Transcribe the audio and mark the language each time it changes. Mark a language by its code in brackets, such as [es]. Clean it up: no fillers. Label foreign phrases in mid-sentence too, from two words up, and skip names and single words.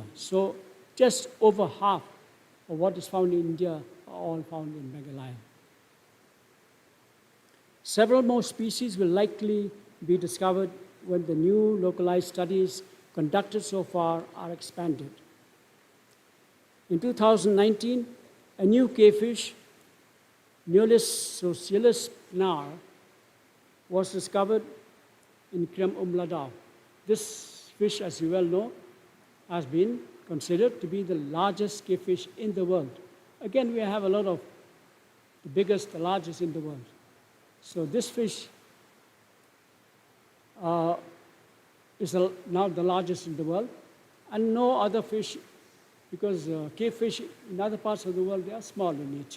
[en] So just over half of what is found in India are all found in Meghalaya. Several more species will likely be discovered when the new localized studies conducted so far are expanded. In 2019, a new cavefish, Neolis socialis pnar, was discovered in Krem Umladao. This fish, as you well know, has been considered to be the largest cavefish in the world. Again, we have a lot of the biggest, the largest in the world. So this fish is now the largest in the world, and no other fish, because cavefish in other parts of the world, they are small in nature.